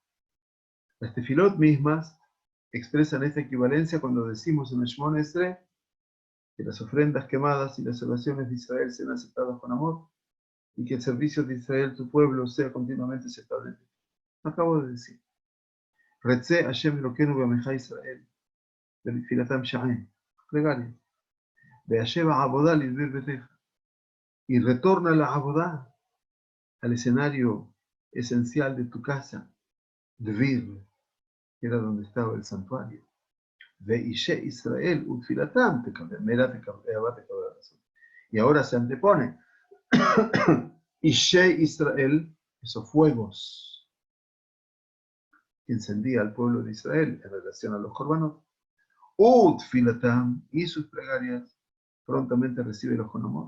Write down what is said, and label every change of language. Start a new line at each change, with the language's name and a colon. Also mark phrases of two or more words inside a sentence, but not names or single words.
Spanish: Las tefilot mismas expresan esta equivalencia cuando decimos en el Shemona Esrei que las ofrendas quemadas y las oraciones de Israel sean aceptadas con amor y que el servicio de Israel, tu pueblo, sea continuamente aceptable. Acabo de decir.
Hebrew: רצה השם אלוקינו בעמך ישראל ובתפילתם שעה.
Spanish: Plegaria.
Hebrew: והשב העבודה לדביר ביתך.
Spanish: Y retorna la abodá al escenario esencial de tu casa, Dvir, que era donde estaba el santuario.
Hebrew: ואשי ישראל ותפילתם תקבל. מהרה תקבל.
Spanish: Y ahora se antepone
Hebrew: אשי ישראל,
Spanish: esos fuegos que encendía al pueblo de Israel en relación a los korbanot. Utfilatam, y sus plegarias prontamente recibe-los con amor.